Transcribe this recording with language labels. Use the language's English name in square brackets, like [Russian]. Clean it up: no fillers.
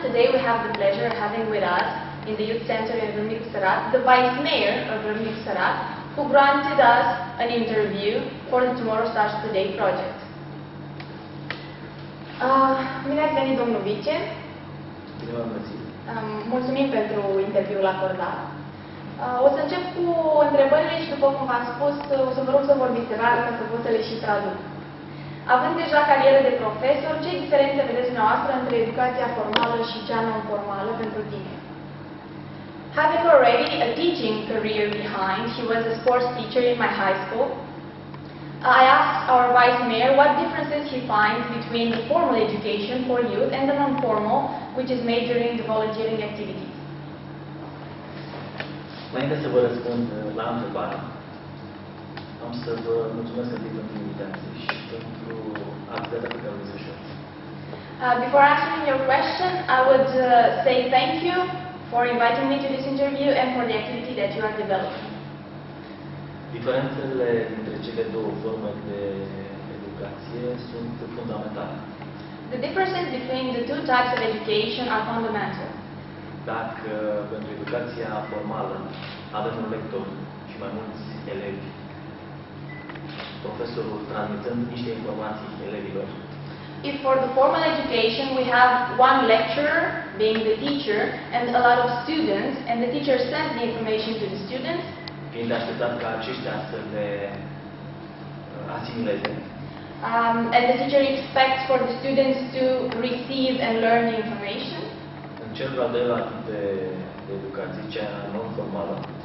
[English] Today we have the pleasure of having with us in the Youth Center in Râmnicu Sărat the Vice Mayor of Râmnicu Sărat, who granted us an interview for the Tomorrow Starts Today project. [Romanian] Bine ați venit, domnul vice. Bine v-am găsit. Mulțumim pentru interviul acordat. O să încep cu întrebările și, după cum v-am spus, o să vă rog să vorbiți rar ca să pot să le și traduc. Având deja carieră de profesor, ce diferențe vedeți dumneavoastră între educația formală și cea non-formală pentru tine? [English] Having already a teaching career behind, he was a sports teacher in my high school. I asked our Vice Mayor what differences he finds between the formal education for youth and the non-formal, which is made during the volunteering activities. [Romanian] Înainte să vă răspund la întrebare, am să vă mulțumesc întâi pentru invitație și pentru activitatea pe care o desfășurați. [English] Before answering your question, I would say thank you for inviting me to this interview and for the activity that you are developing. [Romanian] Diferențele dintre cele două forme de educație sunt fundamentale. [English] The differences between the two types of education are fundamental. [Romanian] Dacă pentru educația formală avem un lector și mai mulți elevi, profesorul transmitând niște informații elevilor, [English] If for the formal education we have one lecturer, being the teacher, and a lot of students, and the teacher sends the information to the students, [Romanian] fiind așteptat ca aceștia să le asimileze, [English] and the teacher expects for the students to receive and learn the information. [Romanian] în cel de-al doilea tip de educație, cea non-formală,